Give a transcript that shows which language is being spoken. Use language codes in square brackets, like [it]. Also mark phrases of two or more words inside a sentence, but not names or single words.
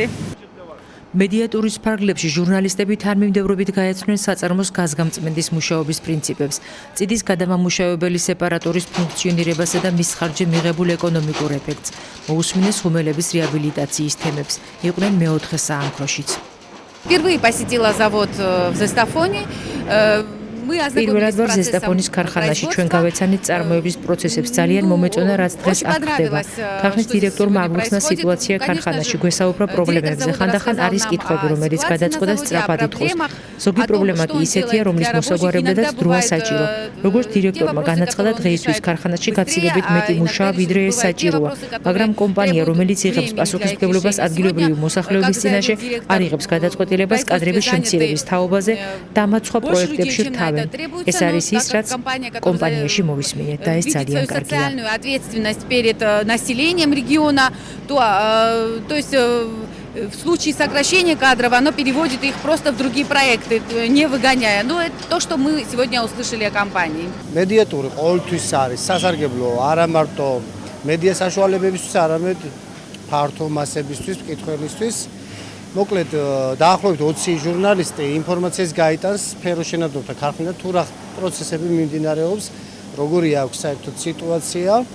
[ka] მედიატურის ფარგლებში ჟურნალისტები თანმიმდევრობით გაეცნენ საწარმოს გაზგამწმენდის მუშაობის პრინციპებს, წიდის გადამამუშავებელი სეპარატორის ფუნქციონირებასა და მის ხარჯზე მიღებულ ეკონომიკურ ეფექტს, მოусმინეს ღუმელების რეაბილიტაციის თემებს, იყვნენ მეოთხე საამქროშიც. [ru] Впервые посетила завод в Зестафоне. [ka] პირველად ვარ ზესტაფონის ქარხანაში, ჩვენ გავეცანით წარმოების პროცესებს, ძალიან მომეწონა რაც დღეს აქ ხდება. ქარხნის დირექტორმა აგვიხსნა სიტუაცია ქარხანაში, გვესაუბრა პრობლემებზე, ხანდახან არის კითხვები, რომელიც გადაწყვეტა სწრაფად ითხოვს. ზოგი პრობლემა კი ისეთია, რომლის მოსაგვარებლადაც დროა საჭირო. როგორც დირექტორმა განაცხადა, დღეისთვის ქარხანაში გაცილებით მეტი მუშაა, ვიდრე ეს საჭიროა, მაგრამ კომპანია, რომელიც იღებს პასუხისმგებლობას ადგილობრივი მოსახლეობის წინაშე, არ იღებს გადაწყვეტილებას კადრების შემცირების თაობაზე და მათ სხვა პროექტებში რთავენ. ეს არის ის, რაც კომპანიაში მოვისმინეთ და ეს ძალიან კარგია. [ru] Ответственность перед населением региона, то есть в случае сокращения кадров оно переводит их просто в другие проекты, не выгоняя. Но это то, что мы сегодня услышали о компании. [ka] Медиатура ყოველთვის არის სასარგებლო არა მარტო მედია საშუალებებისთვის, არამედ ფართო მასებისთვის, მკითხველისთვის. მოკლედ დაახლოებით 20 ჟურნალისტი ინფორმაციას გაიტანს სფეროშენადნობთა ქარხნიდან თუ რა პროცესები მიმდინარეობს, როგორი აქვს საერთოდ სიტუაცია.